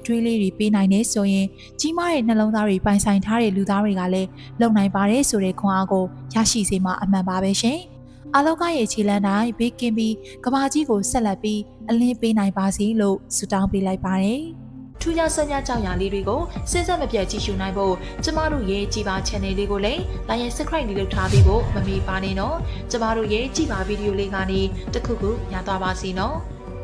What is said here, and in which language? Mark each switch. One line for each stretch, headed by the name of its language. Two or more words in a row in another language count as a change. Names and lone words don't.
Burmese: တွေးလေးတွေပေးနိုင်နေဆိုရင်ကြီးမားတဲ့နှလုံးသားတွေပိုင်ဆိုင်ထားတဲ့လူသားတွေကလည်းလုံနိုင်ပါတယ်ဆိုတဲ့ခွန်အားကိုရရှိစေမှာအမှန်ပါပဲရှင်။အာလောကရဲ့ခြေလမ်းတိုင်းဘေးကင်းပြီးကဘာကြီးကိုဆက်လက်ပြီးအလင်းပေးနိုင်ပါစေလို့ဆုတောင်းပေးလိုက်ပါတယ်။ထူးခြားဆန်းခြားကြောင်ရာလေးတွေကိုစဉ်ဆက်မပြတ်ကြည့်ရှုနိုင်ဖို့ကျမတို့ရဲ့ကြည်ပါ channel လေးကိုလည်း
English: like and subscribe
Burmese: လေးလုပ်ထားပြီးဖို့မမေ့ပါနဲ့နော်။ကျမတို့ရဲ့ကြည်ပါဗီဒီယိုလေးကနေတစ်ခုခုရသွားပါစေနော်။